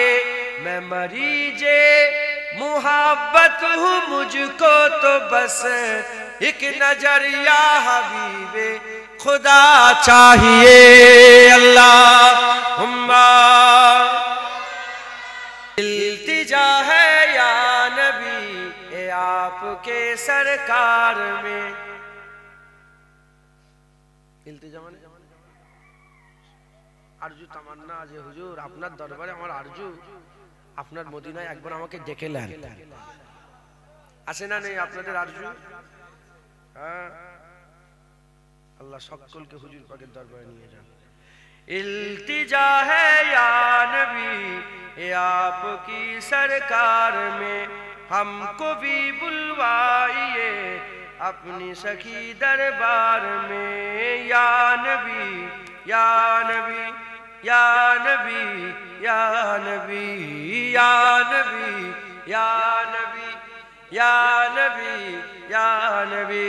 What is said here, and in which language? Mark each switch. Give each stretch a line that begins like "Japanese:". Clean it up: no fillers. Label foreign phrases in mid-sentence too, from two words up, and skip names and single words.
Urdu: میں مریض محبت ہوں، مجھ کو تو بس ایک نظر یا حبیب خدا چاہیے. اللہم التجا ہے یا نبی اے آپ کے سرکار میں.
Bangla: التجا মানে আরজু তামান্না যে হুজুর আপনার দরবারে আমার আরজু আপনার মদিনায় একবার আমাকে ডেকে নেন. আসে না নেই আপনাদের আরজু? হ্যাঁ, আল্লাহ সকলকে হুজুর পাকের দরবারে নিয়ে যান.
Urdu: التجا ہے یا نبی اے آپ کی سرکار میں، ہم کو بھی بلوائیے اپنی سخی دربار میں. یا نبی یا نبی یا نبی یا نبی یا نبی یا نبی یا نبی یا نبی.